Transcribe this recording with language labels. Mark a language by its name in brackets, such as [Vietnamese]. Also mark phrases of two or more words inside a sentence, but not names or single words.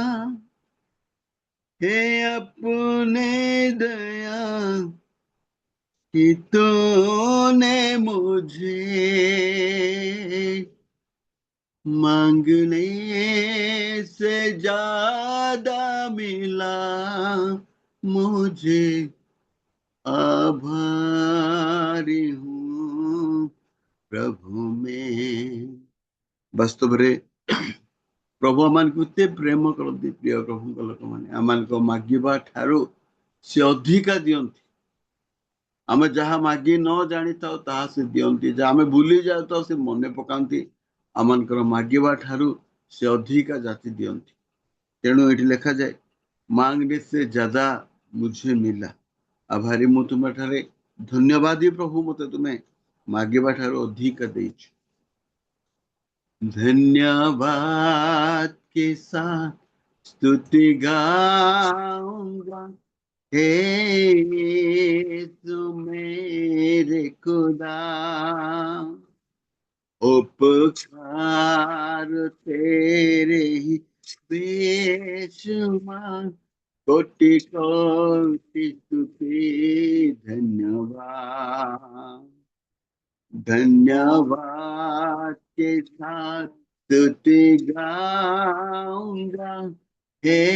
[Hindi] है अपने दया कि तूने मुझे मांगने से ज्यादा मिला मुझे आभारी हूँ प्रभु में [Odia] ବାସ୍ତବରେ ପ୍ରଭୁ ଆମମାନଙ୍କୁ ଏତେ ପ୍ରେମ କରନ୍ତି ପ୍ରିୟ ପ୍ରଭୁଙ୍କ ଲୋକମାନେ ଆମମାନଙ୍କ ମାଗିବା ଠାରୁ ସେ ଅଧିକା ଦିଅନ୍ତି ଆମେ ଯାହା ମାଗି ନ ଜାଣିଥାଉ ତାହା ସେ ଦିଅନ୍ତି ଯାହା ଆମେ ଭୁଲି ଯାଉଥାଉ ସେ ମନେ ପକାନ୍ତି ଆମମାନଙ୍କର ମାଗିବା ଠାରୁ ସେ ଅଧିକା ଜାତି ଦିଅନ୍ତି ତେଣୁ ଏଠି ଲେଖାଯାଏ [Hindi] मांगने से ज्यादा मुझे मिला आभारी [Odia] ମୁଁ ତୁମଠାରେ ଧନ୍ୟବାଦୀ ପ୍ରଭୁ ମତେ ତୁମେ ମାଗିବା ଠାରୁ ଅଧିକା ଦେଇଛ [Hindi] धन्यवाद के साथ स्तुति गाऊंगा हे यीशु मेरे खुदा उपकार तेरे ही बेशुमार कोटि कोटि स्तुति धन्यवाद धन्यवाद के साथ स्तुति गाऊंगा हे